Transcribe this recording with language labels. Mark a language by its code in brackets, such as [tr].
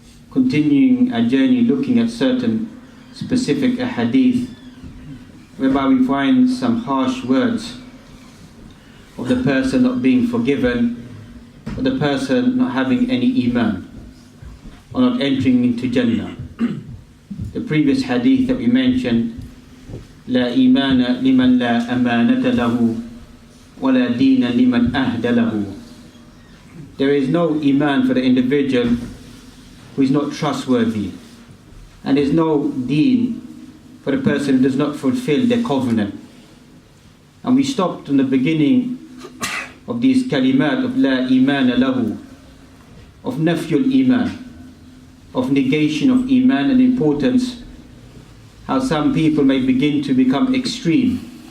[en] Continuing our journey looking at certain specific hadith whereby we find some harsh words of the person not being forgiven, or the person not having any iman, or not entering into Jannah. The previous hadith that we mentioned, [ar] لا إيمان لمن لا أمانة له ولا دين لمن أهدى له. [en] There is no iman for the individual who is not trustworthy, and there is no deen for the person who does not fulfill their covenant. And we stopped in the beginning of these kalimat of [ar] la iman lahu, [en] of [ar] nafyul iman, [en] of negation of iman, and importance, how some people may begin to become extreme.